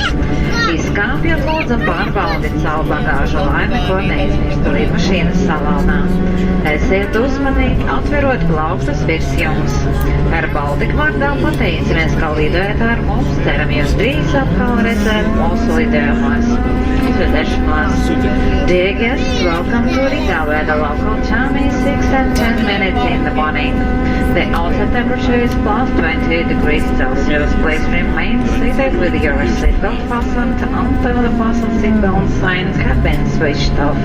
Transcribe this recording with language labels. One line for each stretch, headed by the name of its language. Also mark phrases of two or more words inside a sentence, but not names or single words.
Latvian: Izkāpjot, lūdzam pārbaudīt savu bagāžu, lai neko neizmirstu lidmašīnas salonā. Esiet uzmanīgi, atverot plauktas virs jums. AirBaltic vārdā pateicamies, ka lidojat ar mums, ceram jūs drīz atkal redzēt mūsu lidojumos.
English: Dear guests, welcome to Riga, where the local time is 6 and 10 minutes in the morning. The outside temperature is +20 degrees Celsius. Please remain seated with your seatbelt fastened until the fasten seatbelt signs have been switched off.